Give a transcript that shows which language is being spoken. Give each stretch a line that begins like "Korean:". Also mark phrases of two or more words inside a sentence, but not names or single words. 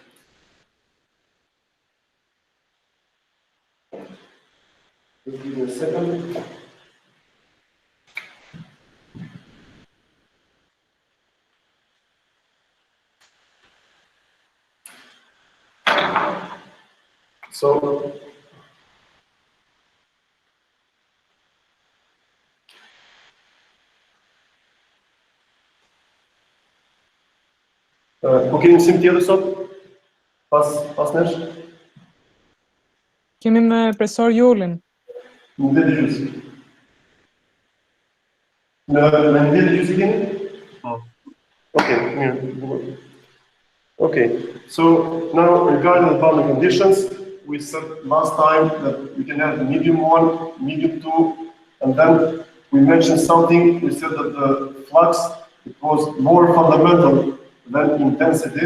English: Just give me a second. So,
Albanian: kemi mësim tjetër sot? Pas nesh? Kemi me profesor Jolin. Në 10:30. Në 10:30 keni? Okay, mirë.
English: Okay, so now regarding the boundary conditions, we said last time that we can have medium 1, medium 2, and then we mentioned something. We said that the flux, it was more fundamental than intensity.